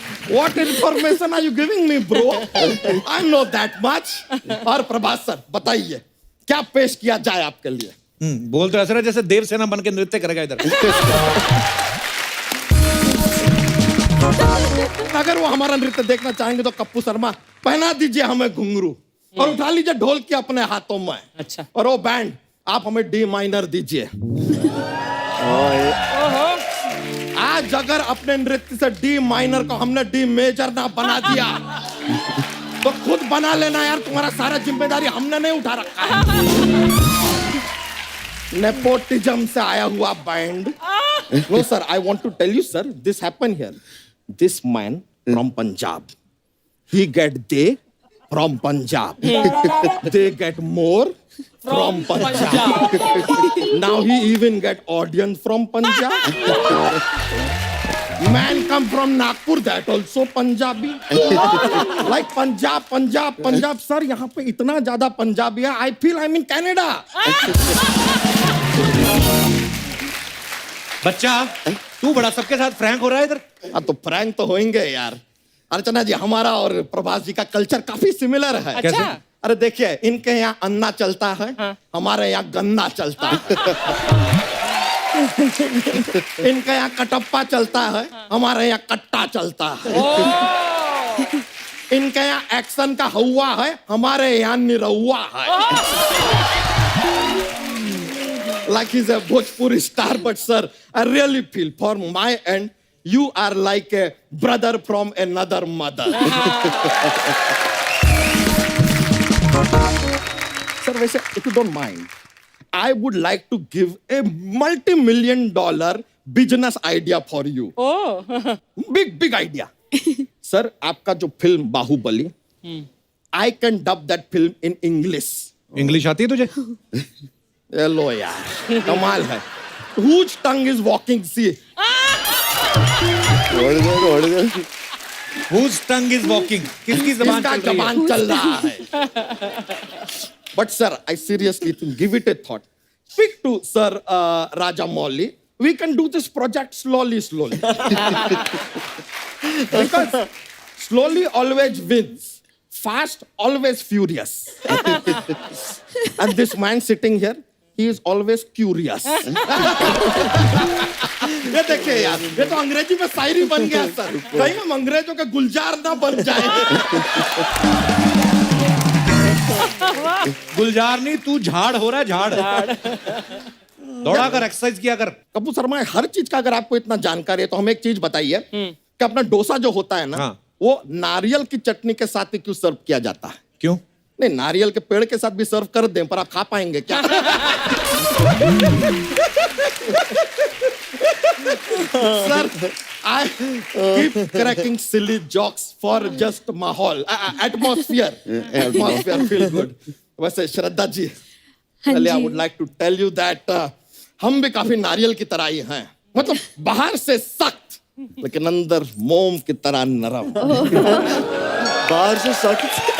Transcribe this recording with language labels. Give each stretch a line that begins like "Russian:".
English: What information are you giving me, bro? I know that much.
Hindi: और Prabhas sir बताइए क्या पेश किया जाए आपके लिए? बोल तो ऐसा है जैसे देवसेना बन के नृत्य करेगा इधर। अगर वो हमारा नृत्य देखना चाहेंगे तो कप्पू शर्मा पहना दीजिए हमें घुंघरू और उठा लीजिए ढोल की अपने हाथों में। अच्छा। और वो बैंड आप हमें डी माइनर दीजिए। आज अगर अपने नृत्य से डी माइनर को हमने डी मेजर ना बना दिया तो खुद बना लेना यार, तुम्हारा सारा जिम्मेदारी हमने नहीं उठा रखा है। नेपोटिज्म से आया हुआ band.
English: No sir, I want to tell you sir, this happen here. This man from Punjab, he get they from Punjab. They get more from Punjab. Now he even get audience from Punjab. Man come from Nagpur, that also Punjabi. Like Punjab.
Hindi: Sir, यहाँ पे इतना ज्यादा पंजाबी है.
English: I feel I'm in Canada.
Hindi: बच्चा तू बड़ा सबके साथ फ्रैंक हो रहा है इधर. हाँ तो फ्रैंक तो होंगे यार. अर्चना जी, हमारा और प्रभास जी का कल्चर काफी सिमिलर है. अच्छा. अरे देखिए, इनके यहाँ अन्ना चलता है, हमारे यहाँ गन्ना चलता है. इनके यहाँ कटप्पा चलता है, हमारे यहाँ कट्टा चलता है. इनके यहाँ एक्शन का हवा है, हमारे यहाँ निरहुआ है.
English: Like he's a Bhojpuri star, but sir, I really feel for my end, you are like a brother from another mother. Sir, वैसे, if you don't mind, I would like to give a multi-million-dollar business idea for you. Oh. Big idea. Sir,
Hindi: आपका जो film Baahubali,
English: I can dub that film in English.
Hindi: English आती है तुझे? Hello यार, कमाल है.
English: Whose tongue is walking? See. What is that? Whose tongue is walking?
Hindi: किसकी ज़बान किसका चल रही है? ज़बान चल रहा है?
English: But sir, I seriously think, give it a thought. Speak to Sir Raja Mouli. We can do this project slowly. Because slowly always wins. Fast always furious. And this man sitting here, he is always curious.
Hindi: ये देखिए यार, ये तो अंग्रेजी में शायरी बन गया sir. कहीं हम अंग्रेजों के गुलजार ना बन जाए. गुलजार नहीं, तू झाड़ हो रहा है. झाड़ दौड़ा कर, एक्सरसाइज किया कर. कपूर शर्मा, हर चीज का अगर आपको इतना जानकारी है तो हमें एक चीज बताइए कि अपना डोसा जो होता है ना, वो नारियल की चटनी के साथ ही क्यों सर्व किया जाता है? क्यों? नहीं, नारियल के पेड़ के साथ भी सर्व कर दें, पर आप खा पाएंगे क्या?
English: Sir, I keep cracking silly jokes for just माहौल, atmosphere. Atmosphere feel good.
Hindi: वैसे Shraddha ji,
English: I would like to tell you that
Hindi: हम भी काफी नारियल की तरह ही हैं. मतलब बाहर से सख्त, लेकिन अंदर मोम की तरह नरम. बाहर से सख्त,